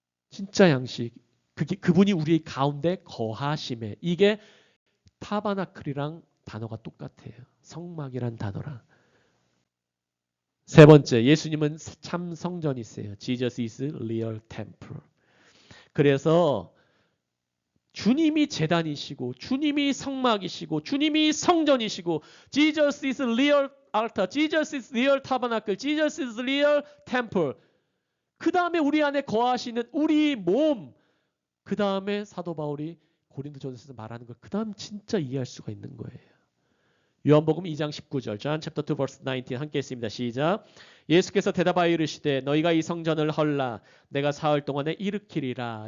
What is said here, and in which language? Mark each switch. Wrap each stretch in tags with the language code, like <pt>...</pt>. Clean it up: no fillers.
<ko>진짜 양식. 그분이 우리 가운데 거하심에. 이게 타바나클이랑 단어가 똑같아요. 성막이란 단어랑. 세 번째, 예수님은 참 성전이세요.</ko> <en>Jesus is real temple.</en> <ko>그래서 주님이 제단이시고 주님이 성막이시고 주님이 성전이시고</ko> <en>Jesus is real altar, Jesus is real tabernacle, Jesus is real temple.</en> <ko>그 다음에 우리 안에 거하시는 우리 몸. 그 다음에 사도 바울이 고린도전서에서 말하는 걸 그 다음 진짜 이해할 수가 있는 거예요. 요한복음 2장 19절,</ko> <en>John chapter 2 verse 19</en> <ko>함께 했습니다. 시작. 예수께서 대답하여 이르시되 너희가 이 성전을 헐라 내가 사흘 동안에 일으키리라.</ko>